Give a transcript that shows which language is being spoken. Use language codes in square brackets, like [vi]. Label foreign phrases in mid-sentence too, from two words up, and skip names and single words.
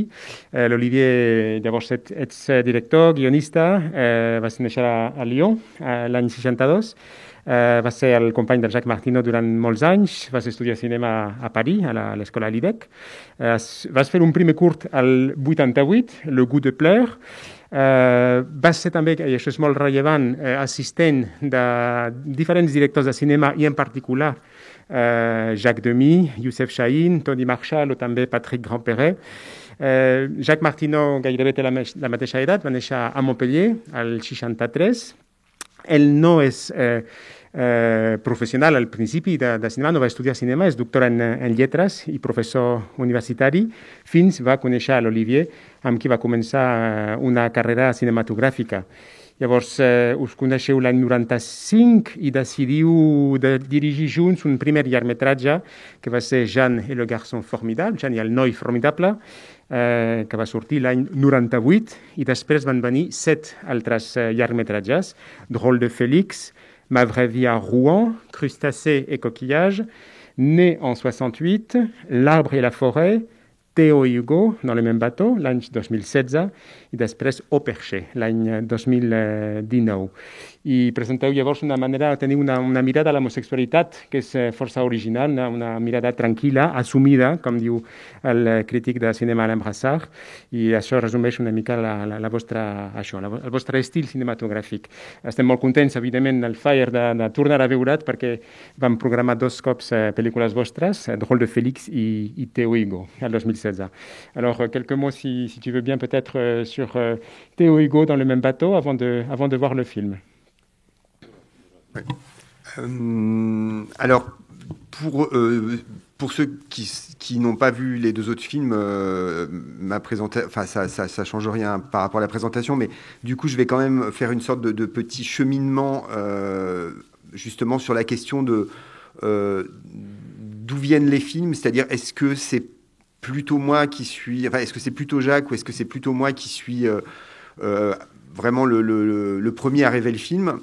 [ca] L'Olivier, llavors, ets director, guionista, vas néixer a Lyon l'any 62, vas ser el company del Jacques Martineau durant molts anys, vas estudiar cinema a París, a l'escola Lidec, vas fer un primer curt al 88, Le goût de pleurs, vas ser també, i això és molt rellevant, assistent de diferents directors de cinema i en particular Jacques Demy, Youssef Chahine, Tony Marshall o també Patrick Grandperret. Jacques Martineau gairebé té la mateixa edat, va néixer a Montpellier al 63. Ell no és professional al principi de cinema, no va estudiar cinema, és doctor en lletres i professor universitari, fins va conèixer l'Olivier, amb qui va començar una carrera cinematogràfica. Llavors, us coneixeu l'any 95 i decidiu de dirigir junts un primer llargmetratge que va ser Jeanne et le garçon formidable, Jeanne i el noi formidable, que va sortir l'any 98, i després van venir 7 altres llargmetratges, Drôle de Félix, Ma vraie vie à Rouen, Crustacés et coquillages, Né en 68, L'arbre et la forêt, Théo et Hugo dans le même bateau, l'any 2016, i després Au Perché, l'any 2019. I presenteu llavors una manera de tenir una mirada a la homosexualitat que és força original, una mirada tranquil·la, assumida, com diu el crític de cinema Alain Brassard, i això resumeix una mica el vostre estil cinematogràfic. Estem molt contents, evidentment, del Fire de tornar a veure't, perquè vam programar 2 cops pel·lícules vostres, Drôle de Félix i Théo Hugo, el 2016. [fr] Alors, quelques mots, si tu veux bien, peut-être sur Théo Hugo dans le même bateau, avant de voir le film. Ouais. Alors, pour ceux qui n'ont pas vu les 2 autres films, ma présentation, enfin ça change rien par rapport à la présentation, mais du coup je vais quand même faire une sorte de petit cheminement justement sur la question de d'où viennent les films, c'est-à-dire est-ce que c'est plutôt moi qui suis, enfin est-ce que c'est plutôt Jacques ou est-ce que c'est plutôt moi qui suis vraiment le premier à rêver le film.